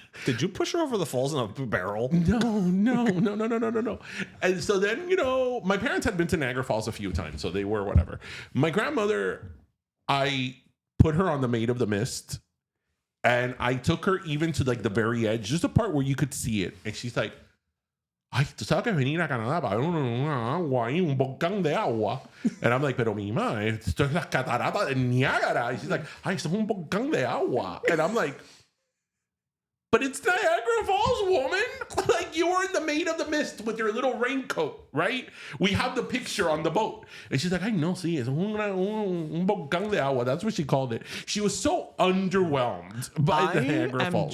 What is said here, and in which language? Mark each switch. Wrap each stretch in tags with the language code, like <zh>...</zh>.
<en>Did you push her over the falls in a barrel? No. And so then, you know, my parents had been to Niagara Falls a few times, so they were whatever. My grandmother, I put her on the Maid of the Mist, and I took her even to like the very edge, just a part where you could see it. And she's like,</en> <es>ay, tú sabes que venir a Canadá para ver una agua y un volcán de agua.</es> <en>And I'm like,</en> <es>pero mi ma, esto es las cataratas de Niágara.</es> <en>And she's like,</en> <es>ay, esto es un volcán de agua.</es> <en>And I'm like, but it's Niagara Falls, woman. Like, you were in the Maid of the Mist with your little raincoat, right? We have the picture on the boat. And she's like, I know,</en> <es>sí, es un volcán de agua.</es> <en>That's what she called it. She was so underwhelmed by the Niagara Falls.</en>